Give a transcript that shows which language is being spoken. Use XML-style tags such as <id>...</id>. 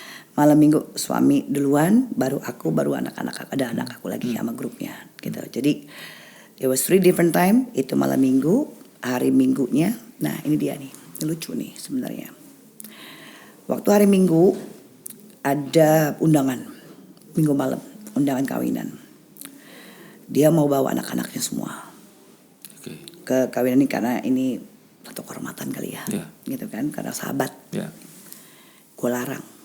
<id>Malam minggu suami duluan, baru aku, baru anak-anak, ada anak aku lagi sama grupnya gitu.</id> <en>Jadi it was 3 different time.</en> <id>Itu malam minggu, hari minggunya. Nah ini dia nih, lucu nih sebenarnya. Waktu hari minggu ada undangan, minggu malam, undangan kawinan. Dia mau bawa anak-anaknya semua ke kawinan ini karena ini satu kehormatan kali ya, gitu kan, karena sahabat. Gue larang.</id>